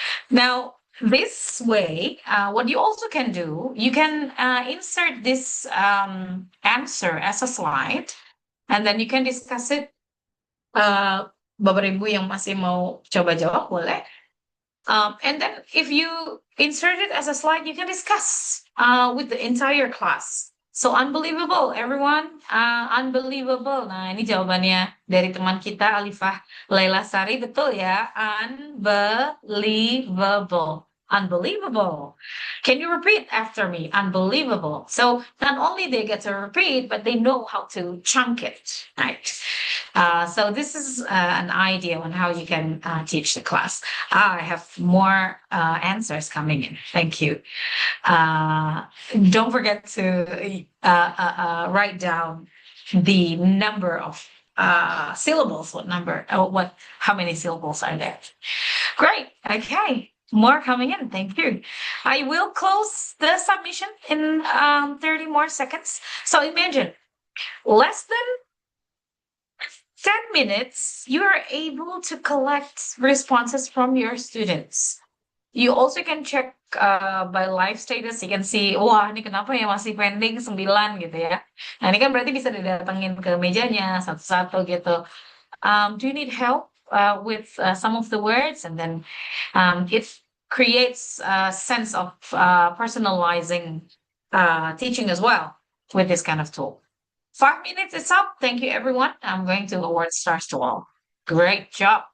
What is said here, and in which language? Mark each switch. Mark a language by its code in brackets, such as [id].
[en] Now, this way, what you also can do, you can insert this answer as a slide, and then you can discuss it. [id] Bapak Ibu yang masih mau coba jawab boleh. [en] And then if you insert it as a slide, you can discuss with the entire class. So unbelievable, everyone. Unbelievable. [id] Nah, ini jawabannya dari teman kita, Alifah Laila Sari. Betul ya? Unbelievable. [en] Unbelievable. Can you repeat after me? Unbelievable. So not only they get to repeat, but they know how to chunk it, right? So this is an idea on how you can teach the class. I have more answers coming in. Thank you. Don't forget to write down the number of syllables. How many syllables are there? Great. Okay. More coming in. Thank you. I will close the submission in 30 more seconds. So imagine less than 10 minutes, you are able to collect responses from your students. You also can check by live status. You can see, [id] wah ini kenapa ya masih pending 9 gitu ya. Nah ini kan berarti bisa didatengin ke mejanya satu-satu gitu. [en] Do you need help with some of the words? And then it creates a sense of personalizing teaching as well with this kind of tool. 5 minutes is up. Thank you, everyone. I'm going to award stars to all. Great job.